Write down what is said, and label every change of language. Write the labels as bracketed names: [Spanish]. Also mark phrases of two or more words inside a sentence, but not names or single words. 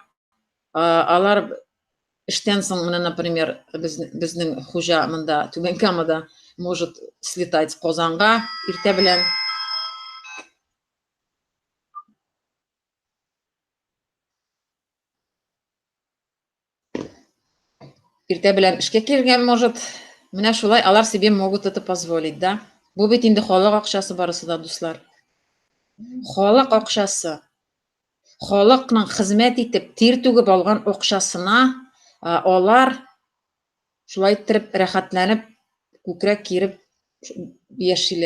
[Tatar] Алар эштән соң менә, например, безнең хуҗа монда Түбән Камада [Russian] может слетать [Tatar] Казанга иртә белән. Иртә белән эшкә килгән может. Менә шулай алар [Russian] себе могут это позволить, да? [Tatar] Бу бит инде халык акчасы барысы да, дуслар. Халык акчасы. Халыкның хезмәт итеп тир түгеп алган акчасына алар шулай итеп рәхәтләнеп, күкрәк киреп яшиләр.